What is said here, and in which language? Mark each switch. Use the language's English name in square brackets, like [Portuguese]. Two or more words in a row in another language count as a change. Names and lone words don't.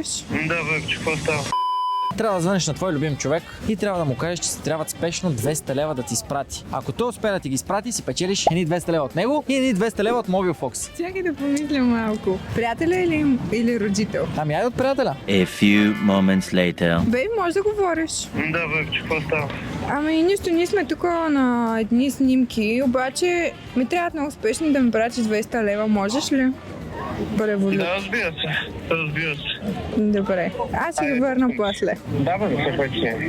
[Bulgarian] Да, бе, че какво става? Трябва да звънеш на твой любим човек и трябва да му кажеш, че се трябват спешно 200 лева да ти изпрати. Ако той успее да ти ги изпрати, си печелиш едни 200 лева от него и едни 200 лева от Mobile Fox. Чакай да помисля малко. Приятеля или родител? Ами айде от приятеля. [English] A few moments later. [Bulgarian] Бей, може да говориш. Да, бе, че какво става? Ами нищо, ние сме тук на едни снимки, обаче ми трябва много успешно да ми пратиш 200 лева, можеш ли? Револют. Да, разбира се. Разбира се. Добре. Аз ще ги върна после. Да, бе, се пъти.